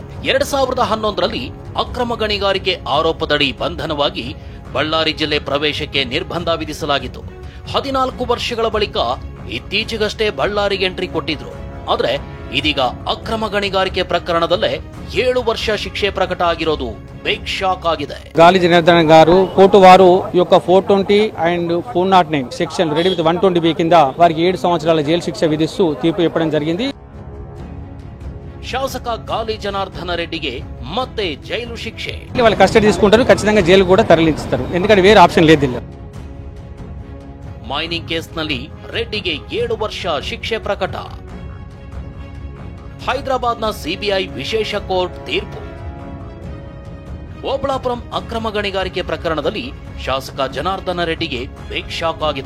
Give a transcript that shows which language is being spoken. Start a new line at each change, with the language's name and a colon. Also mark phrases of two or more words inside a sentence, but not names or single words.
Kannada: 2011ರಲ್ಲಿ ಅಕ್ರಮ ಗಣಿಗಾರಿಕೆ ಆರೋಪದಡಿ ಬಂಧನವಾಗಿ ಬಳ್ಳಾರಿ ಜಿಲ್ಲೆ ಪ್ರವೇಶಕ್ಕೆ ನಿರ್ಬಂಧ ವಿಧಿಸಲಾಗಿತ್ತು. 14 ವರ್ಷಗಳ ಬಳಿಕ ಇತ್ತೀಚೆಗಷ್ಟೇ ಬಳ್ಳಾರಿಗೆ ಎಂಟ್ರಿ ಕೊಟ್ಟಿದ್ರು. ಆದ್ರೆ ಇದೀಗ ಅಕ್ರಮ ಗಣಿಗಾರಿಕೆ ಪ್ರಕರಣದಲ್ಲೇ 7 ವರ್ಷ ಶಿಕ್ಷೆ ಪ್ರಕಟ ಆಗಿರೋದು
English: big shock
Kannada: ಆಗಿದೆ.
Telugu: గాలి జనార్దన్ గారు కోర్టు వారు యొక్క 420 అండ్ 409
English: section ready with
Telugu: 120B కింద వారికి 7 సంవత్సరాల జైలు శిక్ష విధిస్తూ తీర్పు చెప్పడం జరిగింది.
Kannada: ಶಾಸಕ ಗಾಲಿ ಜನಾರ್ದನ ರೆಡ್ಡಿಗೆ ಮತ್ತೆ ಜೈಲು ಶಿಕ್ಷೆ.
Telugu: వాళ్ళు కస్టడీ తీసుకుంటారు, ఖచ్చితంగా జైలు కూడా తరలిస్తారు. ఎందుకంటే వేరే ಆಪ್ಷನ್ లేదు.
Kannada: ಮೈನಿಂಗ್ ಕೇಸ್ನಲ್ಲಿ ರೆಡ್ಡಿಗೆ 7 ವರ್ಷ ಶಿಕ್ಷೆ ಪ್ರಕಟ. ಹೈದರಾಬಾದ್ನ CBI ವಿಶೇಷ ಕೋರ್ಟ್ ತೀರ್ಪು. ಓಬಳಾಪುರಂ ಅಕ್ರಮ ಗಣಿಗಾರಿಕೆ ಪ್ರಕರಣದಲ್ಲಿ ಶಾಸಕ ಜನಾರ್ದನ ರೆಡ್ಡಿಗೆ
English: big shock
Kannada: ಆಗಿದೆ.